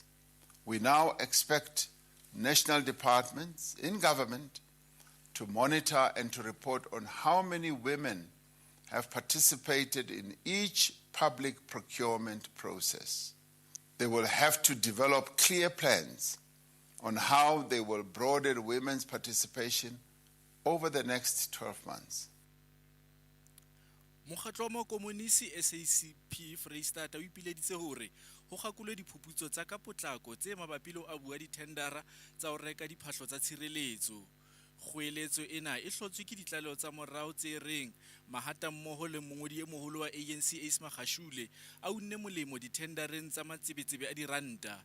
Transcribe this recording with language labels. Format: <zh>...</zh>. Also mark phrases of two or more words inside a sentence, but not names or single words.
<en>We now expect national departments in government to monitor and to report on how many women have participated in each public procurement process. They will have to develop clear plans on how they will broaden women's participation over the next 12 months.</en> <st>Mokgatlo wa Makomonisi SACP Freistata o ipileditse hore ho gakolwe diphuputso tsa ka potlako tse mabapi le a bua dithendara tsa ho reka diphahlo tsa tshireletso. Kgoeletso ena e hlotswe ke ditlaleho tsa morao tse reng mahata mmoho le mongodi e moholo wa ANC Ace Magashule a unne molemo dithendareng tsa matsebetsebe a diranta.</st>